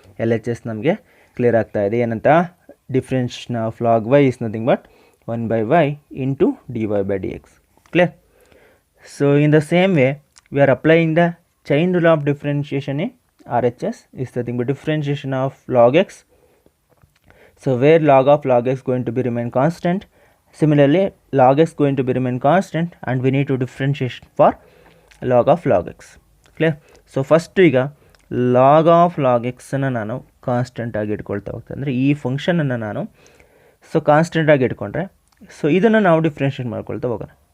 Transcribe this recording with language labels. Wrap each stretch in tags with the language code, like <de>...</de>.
<kn>L H S ನಮಗೆ clear ಆಗ್ತಾ ಇದೆ. ಏನಂತ,</kn> <en>Differentiation of log y is nothing but 1/y into dy/dx. Clear? So in the same way we are applying the chain rule of differentiation in RHS is nothing but differentiation of log x. So where log of log x going to be remain constant, similarly log x going to be remain constant and we need to differentiate for log of log x. Clear?</en> <kn>So first ಈಗ</kn> <en>log of log x</en> <kn>ಅನ್ನು ನಾನು constant ಆಗಿ ಇಟ್ಕೊಳ್ತಾ ಹೋಗ್ತೇನೆ, ಅಂದರೆ ಈ ಫಂಕ್ಷನನ್ನು ನಾನು so constant ಆಗಿ ಇಟ್ಕೊಂಡ್ರೆ ಸೊ ಇದನ್ನು ನಾವು ಡಿಫ್ರೆನ್ಷಿಯೇಟ್ ಮಾಡ್ಕೊಳ್ತಾ ಹೋಗೋಣ.</kn>